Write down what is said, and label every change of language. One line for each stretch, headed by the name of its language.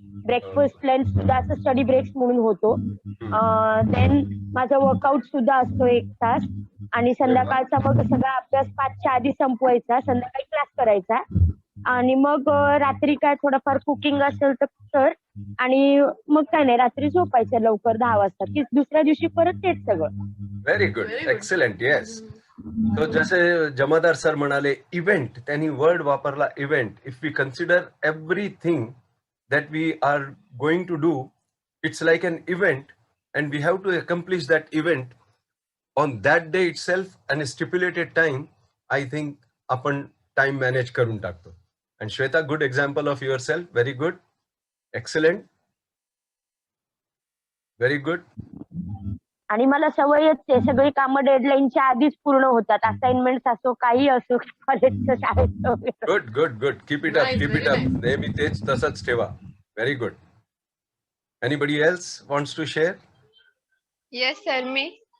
Marathi: Breakfast lunch सुद्धा असं study breaks म्हणून होतो. देन माझा वर्कआउट सुद्धा असतो 1 तास आणि संध्याकाळचा मग सगळा अभ्यास 5च्या आधी संपवायचा, संध्याकाळी क्लास करायचा आणि मग रात्री काय थोडंफार कुकिंग असेल तर आणि मग काय नाही, रात्री झोपायचं लवकर 10 वाजता की दुसऱ्या दिवशी परत तेच सगळं.
English: Very good, excellent. Yes.
Marathi: तो जसे जमादार सर म्हणाले इव्हेंट, त्यांनी वर्ड वापरला event.
English: If we consider everything that we are going to do, it's like an event and we have to accomplish that event on that day itself and a stipulated time. I think
Marathi: आपण
English: time manage
Marathi: करून टाकतो.
English: And Shweta, good example of yourself. Very good, excellent, very good.
Marathi: आणि मला सवयच आहे, सगळी कामं डेडलाईनच्या आधीच पूर्ण होतात. असाइनमेंट्स असो, काही असो, कॉलेजचं, शाळेचं.
English: Good good good. Keep it up, keep it up.
Marathi: नेहमी तेच तसंच ठेवा.
English: Very good. Anybody else wants to share?
Marathi: Yes sir, मी.